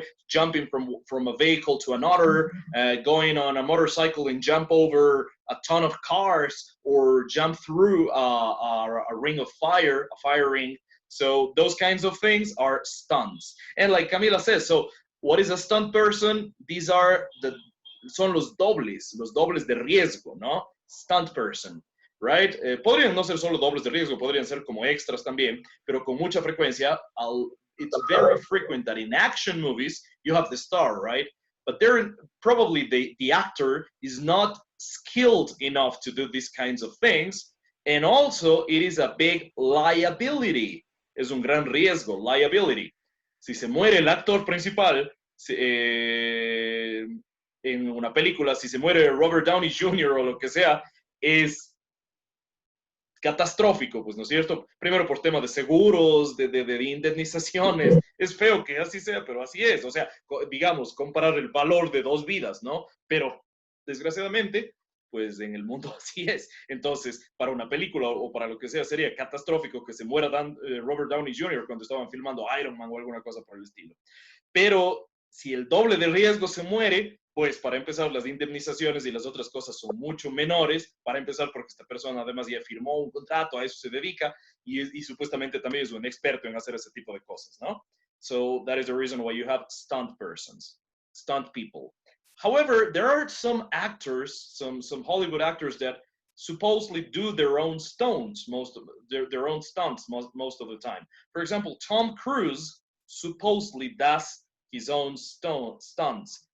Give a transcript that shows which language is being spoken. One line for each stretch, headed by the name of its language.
English: Jumping from a vehicle to another, going on a motorcycle and jump over a ton of cars, or jump through a ring of fire, a fire ring. So those kinds of things are stunts. And like Camila says, so what is a stunt person? These are
Spanish: son los dobles de riesgo, ¿no?
English: Stunt person. Right?
Spanish: Podrían no ser solo dobles de riesgo, podrían ser como extras también, pero con mucha frecuencia,
English: it's very frequent that in action movies, you have the star, right? But probably the actor is not skilled enough to do these kinds of things, and also it is a big liability.
Spanish: Es un gran riesgo, liability. Si se muere el actor principal, en una película, si se muere Robert Downey Jr. o lo que sea, es catastrófico, pues, ¿no es cierto? Primero por tema de seguros, de indemnizaciones. Es feo que así sea, pero así es. O sea, digamos, comparar el valor de 2 vidas, ¿no? Pero, desgraciadamente, pues en el mundo así es. Entonces, para una película o para lo que sea, sería catastrófico que se muera Robert Downey Jr. cuando estaban filmando Iron Man o alguna cosa por el estilo. Pero si el doble de riesgo se muere, pues para empezar las indemnizaciones y las otras cosas son mucho menores, para empezar porque esta persona además ya firmó un contrato, a eso se dedica y supuestamente también es un experto en hacer ese tipo de cosas, ¿no?
English: So that is the reason why you have stunt persons, stunt people. However, there are some actors, some Hollywood actors that supposedly do their own stunts, their own stunts most of the time. For example, Tom Cruise supposedly does his own stunts.